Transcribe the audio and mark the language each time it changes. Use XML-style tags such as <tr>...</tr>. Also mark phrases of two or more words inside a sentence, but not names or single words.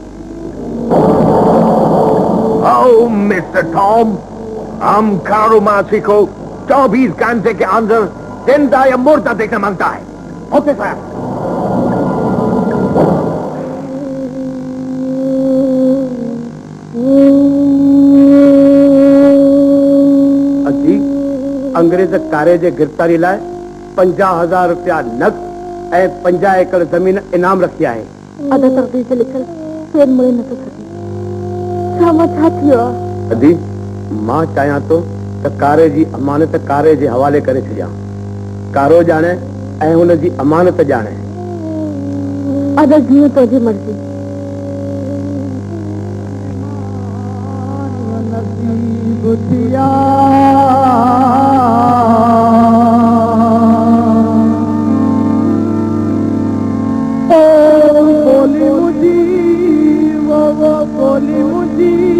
<hi>ओ मिस्टर टॉम, हम कारोमाची को 24 घंटे के अंदर जिंदा या मुर्दा देखना मांगता है।</hi> <en>Okay sir.</en> <sd>अजी अंग्रेज कारे जे गिरफ्तारी लाए 50,000 रुपया नक़द ऐं 50 एकड़ जमीन इनाम रखी आहे। अदा तकदीर से लिखल फेर मुड़े न थो सघे। छा थियो आहे? अदी मां चाहियां तो त कारे जी अमानत कारे जे हवाले करे छॾियां। कारो ॼाणे ऐं हुन जी अमानत ॼाणे। अदा जीअं तुंहिंजी मर्ज़ी। बोली मुझी वो बोली मुझी</sd>